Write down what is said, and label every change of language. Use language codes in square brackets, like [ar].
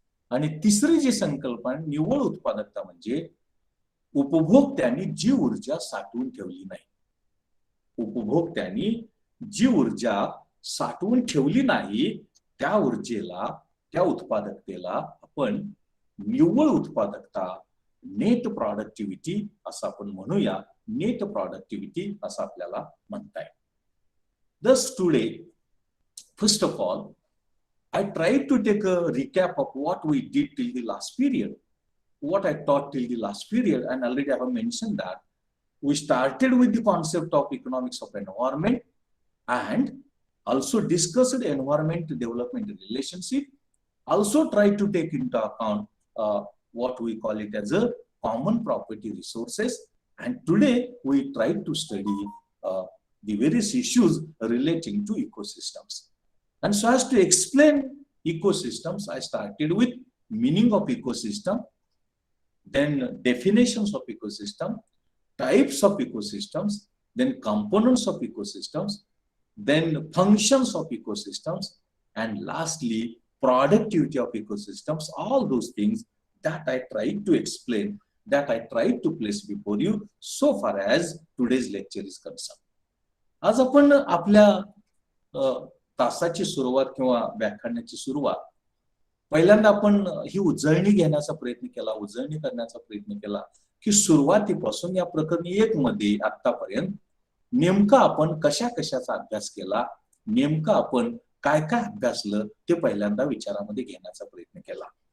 [mr] आणि तिसरी जी संकल्पना निव्वळ उत्पादकता म्हणजे उपभोक्त्यांनी जी ऊर्जा साठवून ठेवली नाही, उपभोक्त्यांनी जी ऊर्जा साठवून ठेवली नाही त्या ऊर्जेला, त्या उत्पादकतेला आपण निव्वळ उत्पादकता, नेट प्रॉडक्टिव्हिटी असं आपण म्हणूया. नेट प्रॉडक्टिव्हिटी असं आपल्याला म्हणता येईल. [en] Thus today, first of all, I tried to take a recap of what we did till the last period, what I taught till the last period, and already I have mentioned that we started with the concept of economics of environment and also discussed environment development relationship, also tried to take into account what we call it as a common property resources, and today we try to study the various issues relating to ecosystems. And so as to explain ecosystems, I started with meaning of ecosystem, then definitions of ecosystem, types of ecosystems, then components of ecosystems, then functions of ecosystems, and lastly productivity of ecosystems. All those things that I tried to explain, that I tried to place before you so far as today's lecture is concerned. [mr] आज आपण आपल्या तासाची सुरुवात किंवा व्याख्यानाची सुरुवात पहिल्यांदा आपण ही उजळणी घेण्याचा प्रयत्न केला, उजळणी करण्याचा प्रयत्न केला की सुरुवातीपासून या प्रकरणी 1 मध्ये आतापर्यंत नेमका आपण कशा कशाचा अभ्यास केला, नेमका आपण काय काय अभ्यासलं ते पहिल्यांदा विचारामध्ये घेण्याचा प्रयत्न केला.